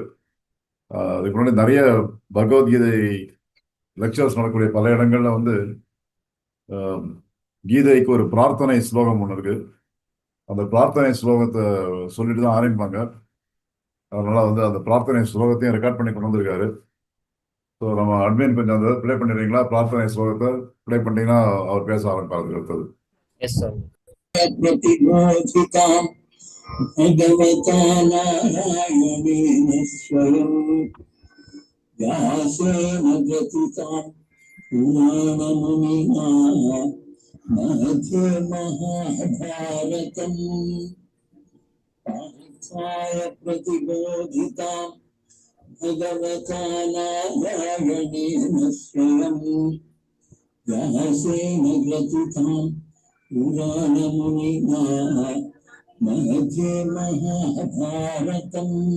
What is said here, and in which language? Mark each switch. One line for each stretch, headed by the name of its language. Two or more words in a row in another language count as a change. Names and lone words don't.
Tamil: அதுக்கு முன்னாடி நிறைய பகவத்கீதை லெக்சர்ஸ் நடக்கக்கூடிய பல இடங்கள்ல ஆஹ், கீதைக்கு ஒரு பிரார்த்தனை ஸ்லோகம் ஒன்று இருக்கு. அந்த பிரார்த்தனை ஸ்லோகத்தை சொல்லிட்டு தான் ஆரம்பிப்பாங்க. அதனால அந்த பிரார்த்தனை ஸ்லோகத்தையும் ரெக்கார்ட் பண்ணி கொண்டு வந்திருக்காரு. ஸோ நம்ம அட்மின் கொஞ்சம் அந்த ப்ளே பண்ணிடுறீங்களா? பிரார்த்தனை ஸ்லோகத்தை ப்ளே பண்ணீங்கன்னா அவர் பேச ஆரம்பிப்பாரு அடுத்தது.
English: Yes, sir.
Sanskrit: प्रतिबोधिताम् भगवता नारायणेन स्वयं व्यासेन ग्रथिताम् पुराणमुनिना मध्ये महाभारतम् पार्थाय प्रतिबोधिताम् भगवता नारायणेन स्वयं व्यासेन ग्रथिताम् पुराणमुनिना मध्ये महाभारतम्